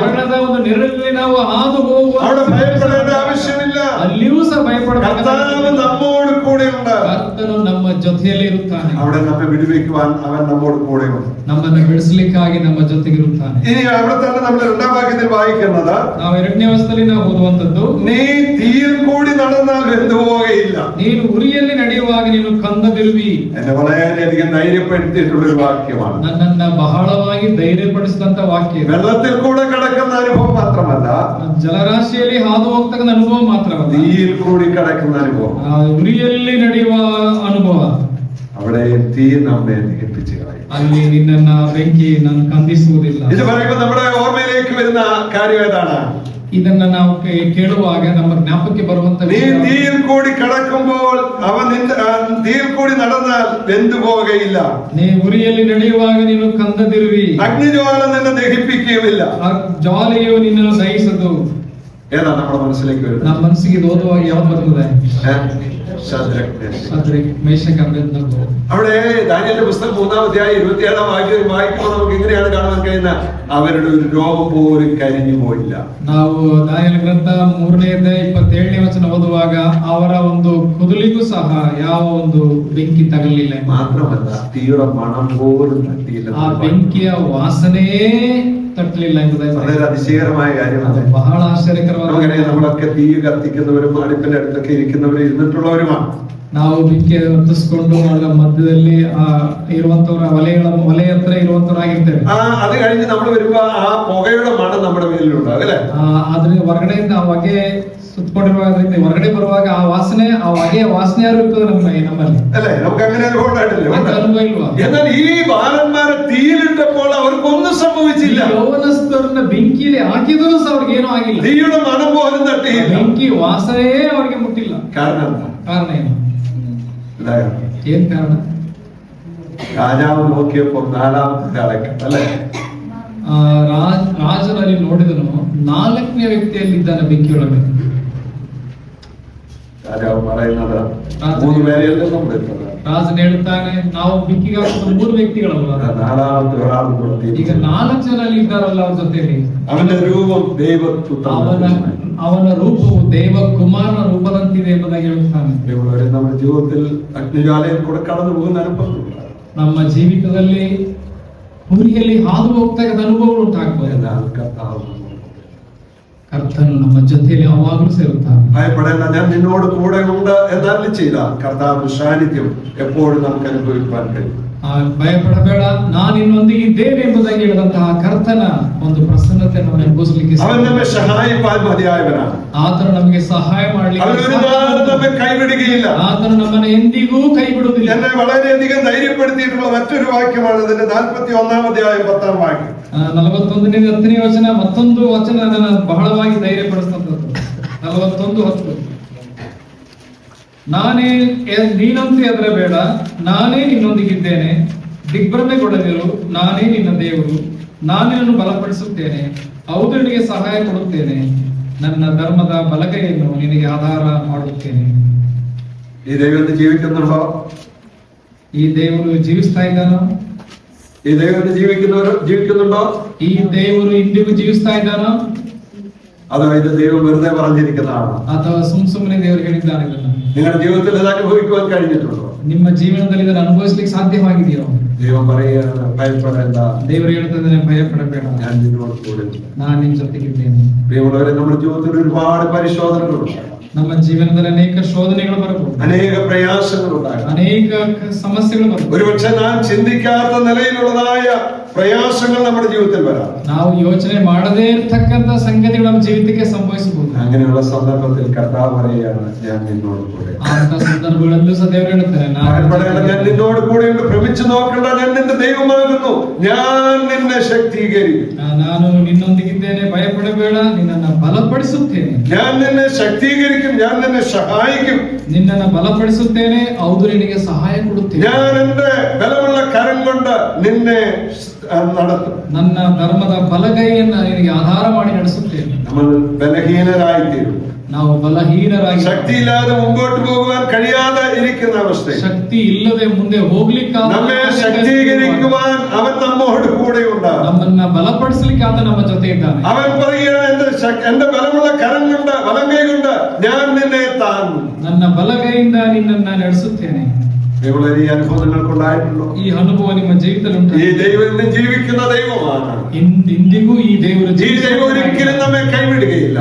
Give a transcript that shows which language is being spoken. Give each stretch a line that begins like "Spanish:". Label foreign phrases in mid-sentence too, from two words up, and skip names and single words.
Kannada: ಮರಣದ ಒಂದು ನೆರಳಲ್ಲಿ ನಾವು ಹಾದು ಹೋಗುವ
Malayalam: അവിടെ ഭയപ്പെടേണ്ട ആവശ്യമില്ല.
Kannada: ಅಲ್ಲಿಯೂ ಸಹ ಭಯಪಡಬೇಕು.
Malayalam: കർത്താവ് നമ്മോട് കൂടെയുണ്ട്.
Kannada: ಕರ್ತನು ನಮ್ಮ ಜೊತೆಯಲ್ಲಿ ಇರುತ್ತಾನೆ.
Malayalam: അവിടെ നമ്മെ വിടുവിക്കുവാൻ അവൻ നമ്മോട് കൂടെയുണ്ട്.
Kannada: ನಮ್ಮನ್ನು ಬಿಡಿಸಲಿಕ್ಕಾಗಿ ನಮ್ಮ ಜೊತೆಗಿರುತ್ತಾನೆ.
Malayalam: ഇനി അവിടെ തന്നെ നമ്മൾ 2-ാം വാക്യത്തിൽ വായിക്കുന്നത്,
Kannada: ನಾವು 2ನೇ ವಚನದಲ್ಲಿ ನಾವು ಓದುವಂತದ್ದು,
Malayalam: നീ തീയിൽ കൂടി നടന്നാൽ വെന്തുപോകയില്ല.
Kannada: ನೀನು ಉರಿಯಲ್ಲಿ ನಡೆಯುವಾಗ ನೀನು ಕಂದದಿರುವಿ.
Malayalam: എന്നെ വളരെയധികം ധൈര്യപ്പെടുത്തിയിട്ടുള്ള ഒരു വാക്യമാണ്.
Kannada: ನನ್ನನ್ನ ಬಹಳವಾಗಿ ಧೈರ್ಯಪಡಿಸಿದಂತ ವಾಕ್ಯ.
Malayalam: വെള്ളത്തിൽ കൂടെ കിടക്കുന്ന അനുഭവം മാത്രമല്ല,
Kannada: ಜಲರಾಶಿಯಲ್ಲಿ ಹಾದು ಹೋಗ್ತಕ್ಕಂಥ ಅನುಭವ ಮಾತ್ರವಲ್ಲ,
Malayalam: തീയിൽ കൂടി കിടക്കുന്ന അനുഭവം.
Kannada: ಉರಿಯಲ್ಲಿ ನಡೆಯುವ ಅನುಭವ.
Malayalam: അവിടെ തീ നമ്മെ ദഹിപ്പിച്ച് കളയും.
Kannada: ಅಲ್ಲಿ ನಿನ್ನನ್ನ ಬೆಂಕಿ ನಾನು ಕಂದಿಸುವುದಿಲ್ಲ.
Malayalam: ഇത് പറയുമ്പോൾ നമ്മുടെ ഓർമ്മയിലേക്ക് വരുന്ന കാര്യം ഏതാണ്?
Kannada: ಇದನ್ನ ನಾವು ಕೇಳುವಾಗ ನಮ್ಮ ಜ್ಞಾಪಕಕ್ಕೆ ಬರುವಂತ
Malayalam: നീ തീയിൽ കൂടി കിടക്കുമ്പോൾ അവൻ തീയിൽ കൂടി നടന്നാൽ വെന്തുപോകയില്ല.
Kannada: ನೀ ಉರಿಯಲ್ಲಿ ನಡೆಯುವಾಗ ನೀನು ಕಂದದಿರುವಿ.
Malayalam: അഗ്നിജ്വാല നിന്നെ ദഹിപ്പിക്കുകയുമില്ല.
Kannada: ಆ ಜ್ವಾಲೆಯು ನಿನ್ನನ್ನು ದಹಿಸದು.
Malayalam: ഏതാ നമ്മുടെ മനസ്സിലേക്ക് വരുന്നത്?
Kannada: ನಮ್ಮ ಮನಸ್ಸಿಗೆ ಓದುವಾಗ ಯಾವ್ದು ಬರ್ತದೆ? ಮೇಷಕ ಅಬೇದ್ನೆಗೋ.
Malayalam: അവിടെ ദാനിയേലിന്റെ പുസ്തകം 3-ാം അധ്യായം 27-ാം വാക്യം വായിക്കുമ്പോൾ നമുക്ക് ഇങ്ങനെയാണ് കാണാൻ കഴിയുന്ന, അവരുടെ ഒരു രോമം പോലും കരിഞ്ഞു പോയില്ല.
Kannada: ನಾವು ದಾನಿಯೇಲ ಗ್ರಂಥ 3ನೇ ಅಧ್ಯಾಯ 27ನೇ ವಚನ ಓದುವಾಗ ಅವರ ಒಂದು ಕುದುಲಿಗೂ ಸಹ ಯಾವ ಒಂದು ಬೆಂಕಿ ತಗಲಿಲ್ಲ.
Malayalam: മാത്രമല്ല തീയുടെ മണം പോലും തട്ടിയില്ല.
Kannada: ಆ ಬೆಂಕಿಯ ವಾಸನೆಯೇ തട്ടലില്ല ಎಂಬುದಾಗಿ
Malayalam: വളരെ അതിശയകരമായ കാര്യമാണ്.
Kannada: ಬಹಳ ಆಶ್ಚರ್ಯಕರವಾದ.
Malayalam: നമുക്കറിയാം, നമ്മളൊക്കെ തീ കത്തിക്കുന്നവരും അടുപ്പിന്റെ അടുത്തൊക്കെ ഇരിക്കുന്നവരും ഇരുന്നിട്ടുള്ളവരുമാണ്.
Kannada: ನಾವು ಬೆಂಕಿ ಹತ್ತಿಸ್ಕೊಂಡು ಅದರ ಮಧ್ಯದಲ್ಲಿ ಇರುವಂತವರ ಒಲೆ ಹತ್ರ ಇರುವಂತವರಾಗಿರ್ತೇವೆ.
Malayalam: അത് കഴിഞ്ഞ് നമ്മൾ വരുമ്പോ ആ പുകയുടെ മണം നമ്മുടെ മേലിലുണ്ടാവും ಅല്ലേ?
Kannada: ಆದ್ರೆ ಹೊರಗಡೆಯಿಂದ ಆ ಹೊಗೆ ಸುತ್ತಕೊಂಡಿರುವಾದ್ರಿಂದ ಹೊರಗಡೆ ಬರುವಾಗ ಆ ಹೊಗೆಯ ವಾಸನೆ ಯಾರು ಇರ್ತದೆ ನಮ್ಮಲ್ಲಿ
Malayalam: അല്ലേ? നമുക്ക് അങ്ങനെ അനുഭവം ഉണ്ടായിട്ടില്ലേ?
Kannada: ಅನುಭವ ಇಲ್ವಾ?
Malayalam: എന്നാൽ ഈ ബാലന്മാരെ തീയിലിട്ടപ്പോൾ അവർക്കൊന്നും സംഭവിച്ചില്ല.
Kannada: ಯೌವನಸ್ಥರನ್ನ ಬೆಂಕಿಯಲ್ಲಿ ಹಾಕಿದರೂ ಸಹ ಅವ್ರಿಗೆ ಏನೂ ಆಗಿಲ್ಲ.
Malayalam: തീയുടെ മണം പോലും തട്ടിയില്ല.
Kannada: ಬೆಂಕಿ ವಾಸನೆಯೇ ಅವರಿಗೆ ಮುಟ್ಟಿಲ್ಲ.
Malayalam: കാരണം എന്താ?
Kannada: ಕಾರಣ ಏನು? ಏನ್ ಕಾರಣ?
Malayalam: രാജാവ് നോക്കിയപ്പോൾ 4ാമത്തെ തലക്കെട്ട് അല്ലേ?
Kannada: ರಾಜನಲ್ಲಿ ನೋಡಿದನು 4ನೇ ವ್ಯಕ್ತಿಯಲ್ಲಿದ್ದಾನೆ ಬೆಂಕಿಯೊಳಗೆ.
Malayalam: രാജാവ് പറയുന്നത് 3 പേരെയല്ലേ നമ്മൾ എത്തുന്നത്.
Kannada: ರಾಜನ್ ಹೇಳ್ತಾನೆ, ನಾವು ಬೆಂಕಿಗೆ ಹಾಕಿದ 3 ವ್ಯಕ್ತಿಗಳಲ್ಲ,
Malayalam: 4ാമത്തെ ഒരാൾ
Kannada: ಈಗ 4 ಜನ ಅಲ್ಲಿ ಇದ್ದಾರಲ್ಲ ಅವ್ರ ಜೊತೆಯಲ್ಲಿ.
Malayalam: അവന്റെ രൂപം ദൈവപുത്രൻ,
Kannada: ಅವನ ರೂಪವು ದೇವ ಕುಮಾರನ ರೂಪದಂತಿದೆ ಎಂಬುದಾಗಿ ಹೇಳುತ್ತಾನೆ.
Malayalam: നമ്മുടെ ജീവിതത്തിൽ അഗ്നിജ്വാലയിൽ കൂടെ കടന്നു പോകുന്ന അനുഭവം,
Kannada: ನಮ್ಮ ಜೀವಿತದಲ್ಲಿ ಉರಿಯಲ್ಲಿ ಹಾದು ಹೋಗ್ತಕ್ಕಂಥ ಅನುಭವಗಳು ಉಂಟಾಗ್ತವೆ. കർത്താവ് ನಮ್ಮ ಜೊತೆಯಲ್ಲಿ ಯಾವಾಗಲೂ ಸೇರುತ್ತಾನೆ.
Malayalam: ഭയപ്പെടേണ്ട, ഞാൻ നിന്നോട് കൂടെ ഉണ്ട് എന്നല്ല ചെയ്ത കർത്താവിന്റെ സാന്നിധ്യം എപ്പോഴും നമുക്ക് അനുഭവിക്കാൻ കഴിയും.
Kannada: ಭಯಪಡಬೇಡ, ನಾನು ಇನ್ನೊಂದಿಗೆ ಇದ್ದೇನೆ ಎಂಬುದಾಗಿ ಹೇಳಿದಂತಹ ಕರ್ತನ ಒಂದು ಪ್ರಸನ್ನತೆ ನಾವು ಅನುಭವಿಸಲಿಕ್ಕೆ
Malayalam: അവൻ നമ്മെ സഹായിപ്പാൻ മതിയായവനാണ്.
Kannada: ಆತನು ನಮಗೆ ಸಹಾಯ
Malayalam: നമ്മെ കൈവിടുകയില്ല.
Kannada: ಆತನು ನಮ್ಮನ್ನು ಎಂದಿಗೂ ಕೈ ಬಿಡುವುದಿಲ್ಲ.
Malayalam: എന്നെ വളരെയധികം ധൈര്യപ്പെടുത്തിയിട്ടുള്ള മറ്റൊരു വാക്യമാണ് ഇതിന്റെ 41-ാം അധ്യായം 10-ാം വാക്യം.
Kannada: 41ನೇ 10ನೇ ವಚನ ಮತ್ತೊಂದು ವಚನ ನನ್ನ ಬಹಳವಾಗಿ ಧೈರ್ಯಪಡಿಸ್ತಕ್ಕಂಥದ್ದು. 41:10, ನಾನೇ ನೀನಂತೆ ಹೆದರಬೇಡ, ನಾನೇ ನಿನ್ನೊಂದಿಗಿದ್ದೇನೆ, ದಿಗ್ಭ್ರಮೆಗೊಳ್ಳದಿರು, ನಾನೇ ನಿನ್ನ ದೇವರು, ನಾನೇ ನಿನ್ನನ್ನು ಬಲಪಡಿಸುತ್ತೇನೆ, ಹೌದು ನಿನಗೆ ಸಹಾಯ ಕೊಡುತ್ತೇನೆ, ನನ್ನ ಧರ್ಮದ ಬಲಗೈಯನ್ನು ನಿನಗೆ ಆಧಾರ ಮಾಡುತ್ತೇನೆ.
Malayalam: ഈ ദൈവം ജീവിക്കുന്നുണ്ടോ?
Kannada: ಈ ದೇವರು ಜೀವಿಸ್ತಾ ಇದ್ದಾನೋ?
Malayalam: ഈ ദൈവം ജീവിക്കുന്നുണ്ടോ?
Kannada: ಈ ದೇವರು ಇಂದಿಗೂ ಜೀವಿಸ್ತಾ ಇದ್ದಾನೋ?
Malayalam: അതോ ഇത് ദൈവം വെറുതെ പറഞ്ഞിരിക്കുന്നതാണോ?
Kannada: ಅಥವಾ ಸುಮ್ಮನೆ ದೇವರು ಹೇಳಿದ್ದಾನೆ ಇದನ್ನ?
Malayalam: നിങ്ങളുടെ ജീവിതത്തിൽ ഇത് അനുഭവിക്കുവാൻ കഴിഞ്ഞിട്ടുണ്ടോ?
Kannada: ನಿಮ್ಮ ಜೀವನದಲ್ಲಿ ಇದನ್ನು ಅನುಭವಿಸಲಿಕ್ಕೆ ಸಾಧ್ಯವಾಗಿದೆಯೋ?
Malayalam: ദൈവം പറയുകയാണ്, ഭയപ്പെടേണ്ട,
Kannada: ದೇವರು ಹೇಳ್ತದೆ, ಭಯಪಡಬೇಡ,
Malayalam: ഞാൻ നിന്നോട് കൂടെ ഉണ്ട്.
Kannada: ನಾನು ನಿನ್ನ ಜೊತೆಗಿದ್ದೇನೆ.
Malayalam: പ്രിയമുള്ളവരെ, നമ്മുടെ ജീവിതത്തിൽ ഒരുപാട് പരിശോധനകളുണ്ട്.
Kannada: ನಮ್ಮ ಜೀವನದಲ್ಲಿ ಅನೇಕ ಶೋಧನೆಗಳು ಬರಬಹುದು,
Malayalam: അനേക പ്രയാസങ്ങളുണ്ടാകും,
Kannada: ಅನೇಕ ಸಮಸ್ಯೆಗಳು ಬರಬಹುದು.
Malayalam: ഒരുപക്ഷെ നാം ചിന്തിക്കാത്ത നിലയിലുള്ളതായ പ്രയാസങ്ങൾ നമ്മുടെ ജീവിതത്തിൽ വരാം.
Kannada: ನಾವು ಯೋಚನೆ ಮಾಡದೇ ಇರತಕ್ಕಂತ ಸಂಗತಿಗಳು ನಮ್ಮ ಜೀವಿತಕ್ಕೆ ಸಂಭವಿಸಬಹುದು.
Malayalam: അങ്ങനെയുള്ള സന്ദർഭത്തിൽ കർത്താവ് പറയുകയാണ്, ഞാൻ നിന്നോട് കൂടെ.
Kannada: ಅಂತ ಸಂದರ್ಭಗಳಲ್ಲೂ ಸಹ ದೇವರು ಹೇಳ್ತಾರೆ,
Malayalam: ഞാൻ നിന്നോട് കൂടെ ഉണ്ട്. ഭ്രമിച്ചു നോക്കേണ്ട ഞാൻ നിന്റെ ദൈവമാകുന്നു, ഞാൻ നിന്നെ ശക്തീകരിക്കും.
Kannada: ನಾನು ನಿನ್ನೊಂದಿಗಿದ್ದೇನೆ, ಭಯಪಡಬೇಡ, ನಿನ್ನನ್ನು ಬಲಪಡಿಸುತ್ತೇನೆ.
Malayalam: ഞാൻ നിന്നെ ശക്തീകരിക്കും, ഞാൻ നിന്നെ സഹായിക്കും.
Kannada: ನಿನ್ನನ್ನು ಬಲಪಡಿಸುತ್ತೇನೆ, ಹೌದು ನಿನಗೆ ಸಹಾಯ ಕೊಡುತ್ತೇನೆ.
Malayalam: ഞാൻ എന്റെ ബലമുള്ള കരം കൊണ്ട് നിന്നെ നടത്തും.
Kannada: ನನ್ನ ಧರ್ಮದ ಬಲಗೈಯನ್ನು ನಿನಗೆ ಆಧಾರ ಮಾಡಿ ನಡೆಸುತ್ತೇನೆ.
Malayalam: നമ്മൾ ബലഹീനരായിത്തീരും.
Kannada: ನಾವು ಬಲಹೀನರಾಗಿ,
Malayalam: ശക്തിയില്ലാതെ മുമ്പോട്ട് പോകുവാൻ കഴിയാതെ ഇരിക്കുന്ന അവസ്ഥ,
Kannada: ಶಕ್ತಿ ಇಲ್ಲದೆ ಮುಂದೆ ಹೋಗ್ಲಿಕ್ಕೆ
Malayalam: നമ്മെ ശക്തീകരിക്കുവാൻ അവൻ നമ്മോട് കൂടെ ഉണ്ടാകും.
Kannada: ನಮ್ಮನ್ನ ಬಲಪಡಿಸಲಿಕ್ಕೆ ಆತ ನಮ್ಮ ಜೊತೆ ಇದ್ದಾನೆ.
Malayalam: അവൻ പറയുകയാണ്, എന്റെ ബലമുള്ള കരം കൊണ്ട്, വലങ്കൈ കൊണ്ട് ഞാൻ നിന്നെ താങ്ങും.
Kannada: ನನ್ನ ಬಲಗೈಯಿಂದ ನಿನ್ನನ್ನ ನಡೆಸುತ್ತೇನೆ.
Malayalam: ഇവിടെ ഈ അനുഭവം നിങ്ങൾക്കുണ്ടായിട്ടുണ്ടോ?
Kannada: ಈ ಅನುಭವ ನಿಮ್ಮ ಜೀವಿತದಲ್ಲಿ
Malayalam: ഈ ദൈവം ഇന്നും ജീവിക്കുന്ന ദൈവമാണ്.
Kannada: ಇಂದಿಗೂ ಈ ದೇವರು
Malayalam: ഈ ദൈവം ഒരിക്കലും നമ്മെ കൈവിടുകയില്ല.